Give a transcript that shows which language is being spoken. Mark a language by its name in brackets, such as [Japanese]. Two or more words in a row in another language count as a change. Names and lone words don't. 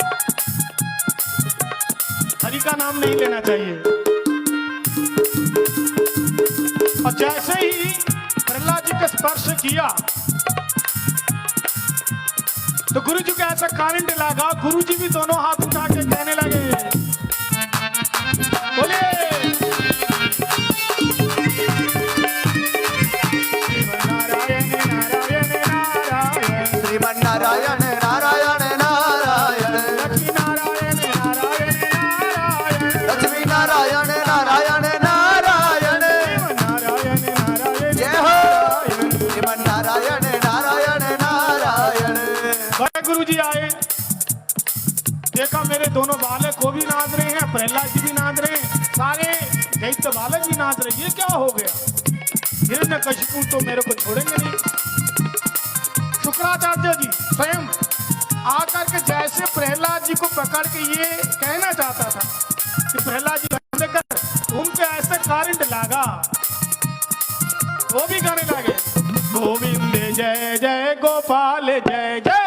[Hindi] हरि का नाम नहीं लेना चाहिए और जैसे ही प्रहलाद जी का स्पर्श किया तो गुरुजी को ऐसा करंट लगा गुरुजी भी दोनों हाथ उठा के कहने लगे बोलिए नारायण नारायण नारायण श्रीमन नारायण नारायण नारायण लक्ष्मी नारायण नारायण नारायण लक्ष्मी नारायण नारायण नारायण नारायण नारायण जय हो श्रीमन नारायण नारायण नारायण बड़े गुरुजी आए देखा मेरे दोनों बालक को भी नाच रहे हैं प्रहलाद जी भी नाच रहे हैं सारे दैत्य बालक भी नाच रहे हैं ये क्या हो गया हिरण्यकशिपु तो मेरे को छोड़ेंगे नहीं शुक्राचार्य जी स्वयं आकर के जैसे प्रहलाद जी को पकड़ के ये कहना चाहता था कि प्रहलाद जी बंद कर उनको ऐसे करंट लगा वो भी गाने लगे गोविंद जय जय गोपाल जय जय